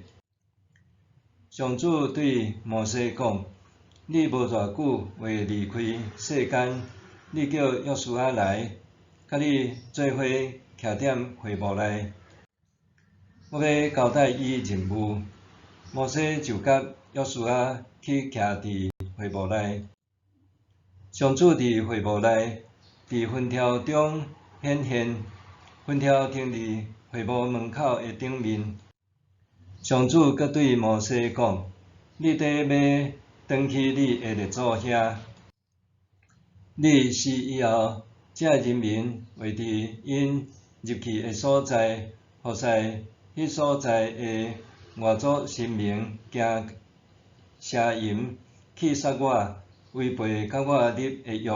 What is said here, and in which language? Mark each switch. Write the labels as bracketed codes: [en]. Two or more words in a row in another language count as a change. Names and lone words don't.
[nan] 上主对摩西讲：你无偌久会离开世间，你叫约书亚来，甲你做伙徛踮会幕内，我要交代伊任务。摩西就甲约书亚去徛伫会幕内。上主伫会幕内，伫云条中显现，云条停伫会幕门口的顶面。上主阁对摩西讲：你得要转去你的列祖遐。你死以后，这人民会伫因入去的所在，服侍迄所在的外族神明，行邪淫，去杀我，违背甲我立的约。